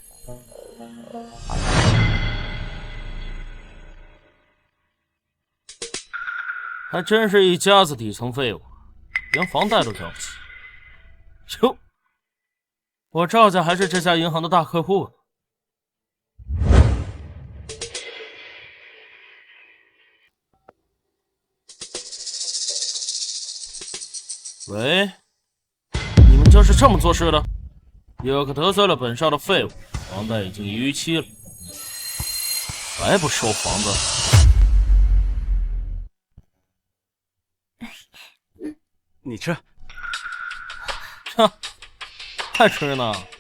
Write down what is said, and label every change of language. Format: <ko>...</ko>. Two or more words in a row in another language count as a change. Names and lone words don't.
<zh>還真是一家子底層廢物，連房貸都交不起。喲，我趙家還是這家銀行的大客戶呢。喂，你們就是這麼做事的？有個得罪了本少的廢物，房貸已經逾期了， 還不收房子？你吃。哼，还吃呢？</zh>